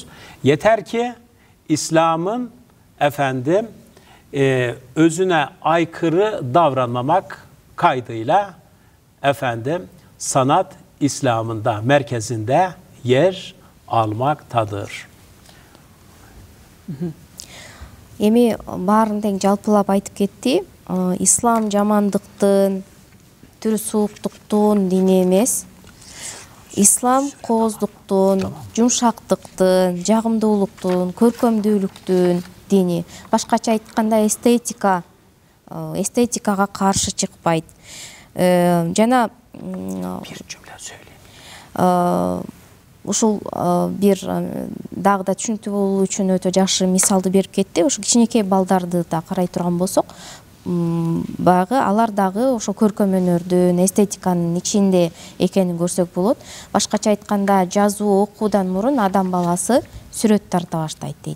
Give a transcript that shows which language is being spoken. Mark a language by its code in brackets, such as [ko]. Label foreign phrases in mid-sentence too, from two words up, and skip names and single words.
[tr] Yeter ki İslam'ın efendim özüne aykırı davranmamak kaydıyla efendim sanat İslam'ın da merkezinde yer almaktadır. [ky] Эми баарын тең жалпылап айтып кетти. Ислам жамандыктын, түрсууктуктун дини эмес. Ислам кооздуктун, жумшактыктын, жагымдуулуктун, көркөмдүүлүктүн дини. Башкача айтканда эстетикага каршы чыкпайт. Жана [tr] Bir cümle söyleyeyim. [ky] ушул бир дагы да түшүнүктүү болуу үчүн өтө жакшы мисалды берип кетти. Ушу кичинекей балдарды да карай турган болсок, баягы алар дагы ошо көркөм өнөрдүн, эстетиканын ичинде экенин көрсөк болот. Башкача айтканда, жазуу, окуудан мурун адам баласы сүрөт тарта баштайт дейт.